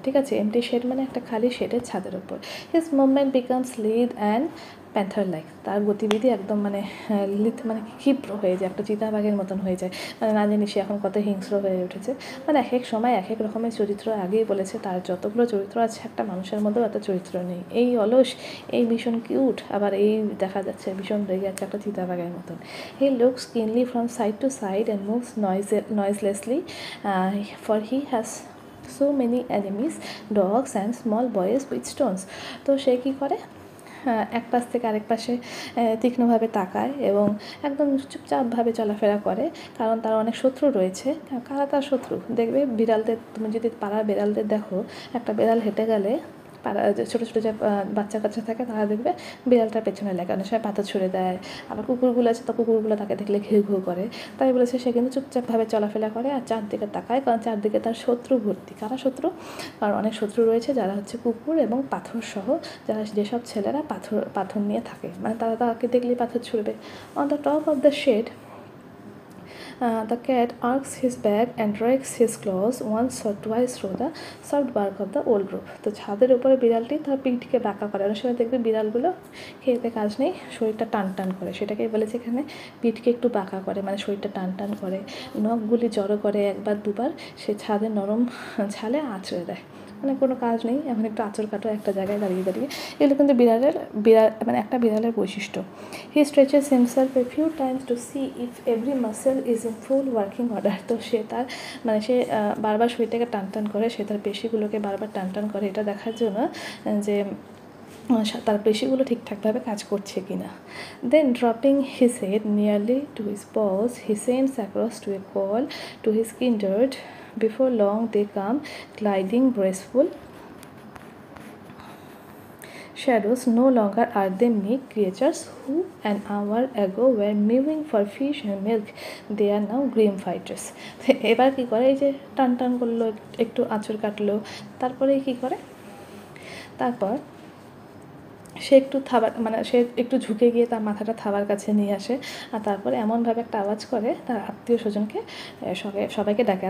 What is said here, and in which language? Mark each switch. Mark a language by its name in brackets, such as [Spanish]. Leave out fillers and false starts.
[Bangla] ঠিক আছে, MT shade মানে একটা খালি শেডের ছাদের ওপর। [English] his movement becomes lithe and panther like, [Bangla] তার গতিবিধি একদম মানে মানে ক্ষিপ্র হয়ে যায়, একটা চিতাবাঘের মতন হয়ে যায়। মানে না জানি সে এখন কত হিংস্র হয়ে উঠেছে। মানে এক এক সময় এক এক রকমের চরিত্র, আগেই বলেছে তার যতগুলো চরিত্র আছে একটা মানুষের মধ্যেও এত চরিত্র নেই। এই অলস, এই ভীষণ কিউট, আবার এই দেখা যাচ্ছে ভীষণ রেগে আছে একটা চিতাবাঘের মতন। [English] He looks keenly from side to side and moves noiselessly, for he has so many enemies, dogs and small boys with stones. [Bangla] তো সে কী করে, এক পাশ থেকে আরেক পাশে তীক্ষ্ণভাবে তাকায় এবং একদম চুপচাপভাবে চলাফেরা করে, কারণ তার অনেক শত্রু রয়েছে। কারা তার শত্রু, দেখবে বিড়ালদের, তুমি যদি পাড়ার বিড়ালদের দেখো, একটা বিড়াল হেঁটে গেলে পাড়া ছোটো ছোটো যে বাচ্চা কাচ্চা থাকে তারা দেখবে বিড়ালটার পেছনে লাগে, অনেক সময় পাথর ছুঁড়ে দেয়। আবার কুকুরগুলো আছে, তো কুকুরগুলো তাকে দেখলে ঘেউ ঘেউ করে। তাই বলেছে সে কিন্তু চুপচাপভাবে চলাফেরা করে আর চারদিকে তাকায়, কারণ চারদিকে তার শত্রু ভর্তি। কারা শত্রু, কারণ অনেক শত্রু রয়েছে যারা হচ্ছে কুকুর এবং পাথর সহ, যারা যেসব ছেলেরা পাথর নিয়ে থাকে, মানে তারা তাকে দেখলেই পাথর ছুঁড়বে। [English] On the top of the shed the cat arcs his back and rakes his claws once or twice through the soft bark of the old roof. [Bangla] তো ছাদের উপরে বিড়ালটি তার পিঠকে বাঁকা করে। অনেক সময় দেখবে বিড়ালগুলো খেতে কাজ নেই, শরীরটা টান টান করে, সেটাকেই বলেছে এখানে পিঠকে একটু বাঁকা করে, মানে শরীরটা টান টান করে, নখগুলি জড়ো করে একবার দুবার সে ছাদের নরম ছালে আঁচড়ে দেয়। মানে কোনো কাজ নেই, এখন একটু আঁচড় কাটো একটা জায়গায় দাঁড়িয়ে দাঁড়িয়ে, এগুলো কিন্তু মানে একটা বিড়ালের বৈশিষ্ট্য। [English] He stretches himself a few times to see if every muscle is in full working order. [Bangla] তো সে তার মানে সে বারবার শরীরটাকে টান টান করে, সে তার পেশিগুলোকে বারবার টান টান করে, এটা দেখার জন্য যে তার পেশিগুলো ঠিকঠাকভাবে কাজ করছে কি না। [English] Then dropping his head nearly to his paws he sends across to a call to his kindred. Before long they come gliding graceful shadows. No longer are they meek creatures who an hour ago were mewing for fish and milk. They are now grim fighters. [Bangla] এবার কী করে, এই যে টান টান করলো, একটু আঁচড় কাটলো, তারপরে কী করে, তারপর সে একটু থাবার মানে সে একটু ঝুঁকে গিয়ে তার মাথাটা থাবার কাছে নিয়ে আসে, আর তারপরে এমনভাবে একটা আওয়াজ করে তার আত্মীয় স্বজনকে সবাইকে ডাকে।